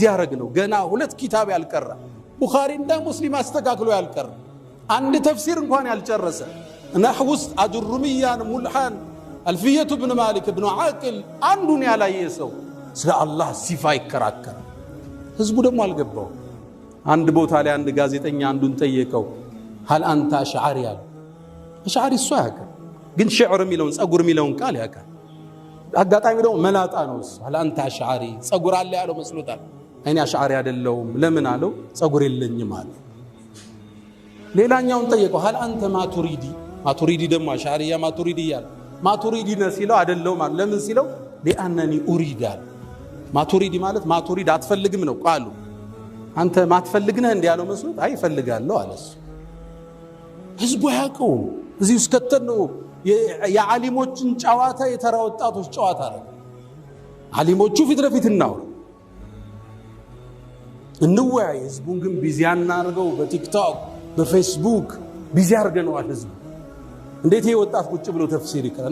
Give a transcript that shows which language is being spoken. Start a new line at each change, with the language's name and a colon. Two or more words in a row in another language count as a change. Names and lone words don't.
Amharic: ያረግ ነው። ገና 2 ኪታብ ያልቀራ ቡኻሪ እና ሙስሊም አስተካክሎ ያልቀራ አንድ ተፍሲር እንኳን ያልጨረሰ ነህው ውስጥ አጅሩሚያን ሙልሃን አልፊየቱ ብን ማሊክ ብን ዓቅል አንዱን ያላየ ሰው ስለ አላህ ሲፋ ይከራከራል። ህዝቡ ደግሞ አልገባው። አንድ ቦታ ላይ አንድ ጋዜጠኛ አንዱን ጠየቀው፣
Arabic: هل أنت أشعري
Amharic: ያለው። አሽዓሪ እሱ ያውቃል፣ ግን ሽዕር የሚለውን ጸጉር የሚለውን ቃል ያውቃል። አጋጣሚ ደግሞ መላጣ ነው እሱ።
Arabic: هل أنت أشعري
Amharic: ጸጉር አለ ያለው መስሎታል። እኔ አሽዓሪ አይደለሁም። ለምን አለው? ጸጉር የለኝም አለ። ሌላኛውን ጠየቀው፣
Arabic: هل أنت
Amharic: ማቱሪዲ። ማቱሪዲ ደግሞ አሽዓሪያ ማቱሪዲ ያለ ማቱሪዲ ነው ሲለው አይደለሁም አለ። ለምን ሲለው
Arabic: لأنني أريد
Amharic: አለ። ማቱሪዲ ማለት ማቱሪድ አትፈልግም ነው ቃሉ። አንተ ማትፈልግ ነህ እንዴ ያለው መስሎት አይ እፈልጋለሁ አለ እሱ። ህዝቡ ያውቀው እዚህ ውስጥ ከተነው የዓሊሞችን ጨዋታ የተራ ወጣቶች ጨዋታ አለ። ዓሊሞቹ ፊት ለፊት እንወያይ፣ ህዝቡን ግን ቢዚ አናርገው። በቲክቶክ በፌስቡክ ቢዚ አርገነዋል ህዝቡ። እንዴት ይሄ ወጣት ቁጭ ብሎ ተፍሲር ይቀራ?